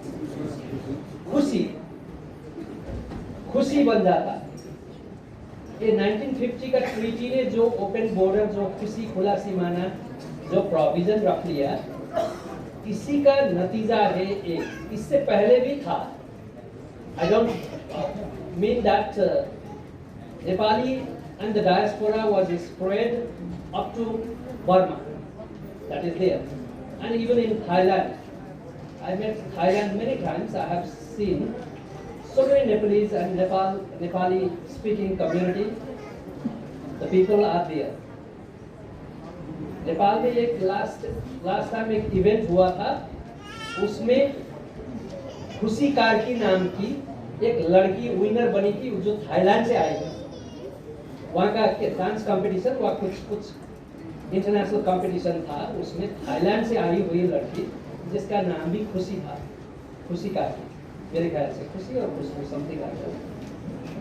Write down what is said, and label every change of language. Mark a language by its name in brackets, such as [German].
[Hindi] खुशी, खुशी बन जाता है। ये 1950 का ट्रीटी ने जो ओपन बॉर्डर, जो खुशी, खुला सीमाना जो प्रोविजन रख लिया, इसी का नतीजा है एक। इससे पहले भी था। [English] I don't mean that Nepali and the diaspora was spread up to Burma, that is there, and even in Thailand. I met Thailand many times. I have seen so many Nepalese and Nepali speaking community. The people are there. [Hindi] Nepal में एक last time एक event हुआ था, उसमें खुशी कार्की नाम की एक लड़की विनर बनी थी जो थाईलैंड से आई थी। वहाँ का डांस कंपटीशन, वहाँ कुछ इंटरनेशनल कंपटीशन था, उसमें थाईलैंड से आई हुई लड़की जिसका नाम भी खुशी था, खुशी कार्की, मेरे ख्याल से खुशी और खुशबू समथिंग।